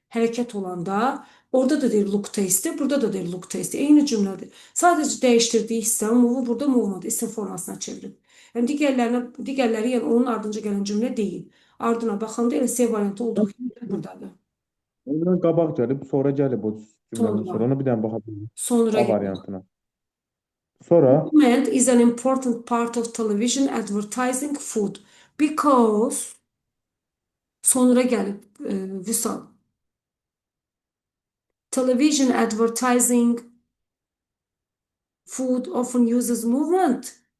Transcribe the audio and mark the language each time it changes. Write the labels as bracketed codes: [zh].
[az] Hərəkət olanda orada da deyir [en] look tasty. [az] Burada da deyir look tasty. Eyni cümlədir. Sadəcə dəyişdirdiyi hissə move burada movement isim formasına çevirib. Yəni digərləri yəni onun ardınca gələn cümlə deyil. Ardına baxanda elə C variantı olduğu kimi buradadır. Ondan qabaq gəlib, sonra gəlib o cümlədən sonra. Ona bir dənə baxa bilərik. Sonra A gəlir. variantına. Sonra [en] Movement is an important part of television advertising food because [az] sonra gəlib [en] Vüsal. Television advertising food often uses movement.